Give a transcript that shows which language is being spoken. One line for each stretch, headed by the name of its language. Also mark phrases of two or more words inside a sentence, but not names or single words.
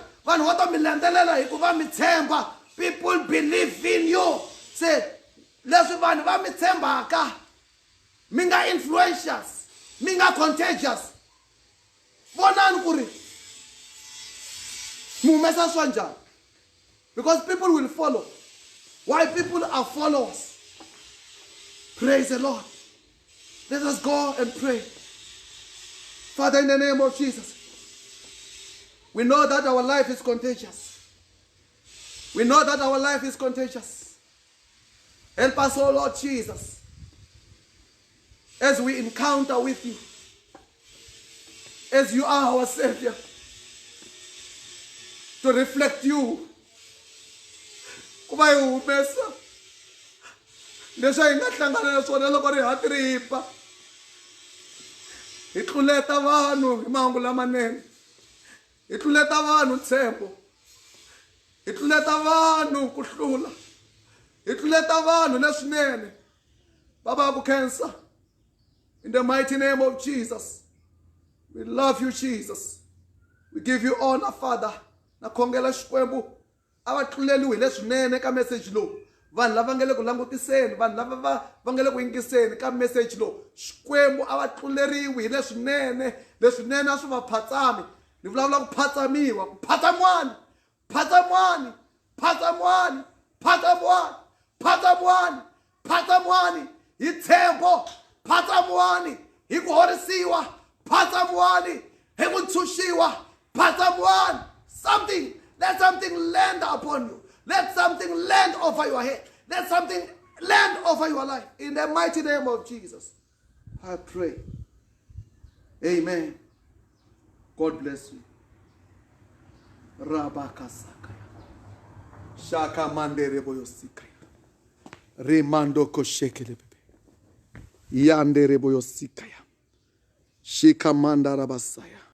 Tsonga: Vanhu va ta mi landzelela hikuva mi tshemba.
English: People believe in you. Say,
Tsonga: leswi vanhu va mi tshembaka. Mi nga influentials. Mi nga contagious. Vonani ku ri mi humesa swa njhani.
English: Because people will follow. Why people are followers? Praise the Lord. Let us go and pray. Father, in the name of Jesus, we know that our life is contagious. We know that our life is contagious. Help us, oh Lord Jesus, as we encounter with you, as you are our Savior, to reflect you.
Tsonga: Kuba hi humesa leswi hi nga hlangana na swona loko ri hatripa hi tluleta vanhu hi mahungu lamanene, hi tluleta vanhu ntshembo, hi tluleta vanhu ku hlula, hi tluleta vanhu leswinene. Baba ku khensa,
English: in the mighty name of Jesus, we love you, Jesus. We give you honor, Father.
Tsonga: Na khongela Xikwembu a va tluleliwi hi leswinene ka message lowu. Vanhu lava nga le ku langutiseni, vanhu lava va nga le ku yingiseni ka message lowu, Xikwembu a va tluleriwi hi leswinene. Leswinene a swi va phatsami. Ni vulavula ku phatsamiwa, ku phatsamwani, phatsamwani, phatsamwani, phatsamwani, phatsamwani, phatsamwani hi ntshembo, phatsamwani hi ku horisiwa, phatsamwani hi ku ntshunxiwa, phatsamwani.
English: Something, let something land upon you. Let something land over your head. Let something land over your life. In the mighty name of Jesus, I pray. Amen. God bless you. Rabakasakaya. Shaka mandere boyosikaya. Remando koshekelebebe. Yandere boyosikaya. Shika mandarabasaya.